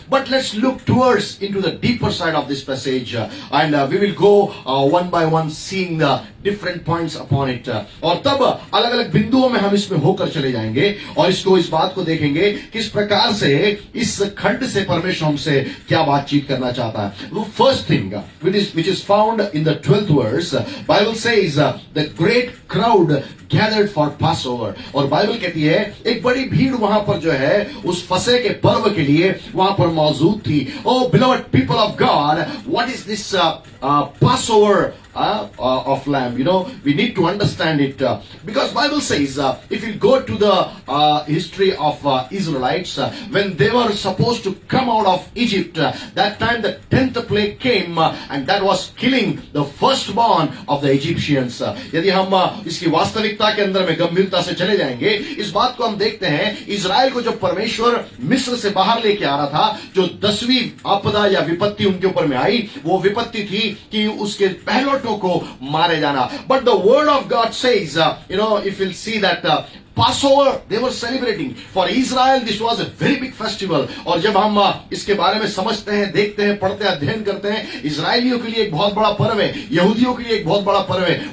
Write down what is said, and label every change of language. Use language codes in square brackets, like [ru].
[en] But let's look towards into the deeper side of this passage and we will go one by one seeing the different points upon it. [hi] और तब अलग अलग बिंदुओं में हम इसमें होकर चले जाएंगे और इस बात को देखेंगे किस प्रकार से इस खंड से परमेश्वर हमसे क्या बातचीत करना चाहता है. [en] First thing which is found in the 12th verse, Bible says the great crowd gathered for Passover. [hi] और बाइबल कहती है एक बड़ी भीड़ वहां पर जो है उस फसह के पर्व के लिए वहां पर मौजूद थी. [en] Oh beloved people of God, what is this Passover of lamb? You know, we need to understand it because Bible says if you go to the history of Israelites, when they were supposed to come out of Egypt, that time the 10th plague came and that was killing the firstborn of the Egyptians. [hi] यदि हम इसकी वास्तविकता के अंदर में गंभीरता से चले जाएंगे, इस बात को हम देखते हैं इजराइल को जब परमेश्वर मिस्र से बाहर लेके आ रहा था, जो 10वीं आपदा या विपत्ति उनके ऊपर में आई, वो विपत्ति थी कि उसके पहलौठों को मारे जाना. [en] But the word of God says, if you'll see that Passover they were celebrating. For Israel this was a very big festival. [hi] और जब हम इसके बारे में समझते हैं, देखते हैं, पढ़ते हैं, अध्ययन करते हैं, इजराइलियों के लिए एक बहुत बड़ा पर्व है, यहूदियों के लिए एक बहुत बड़ा पर्व है.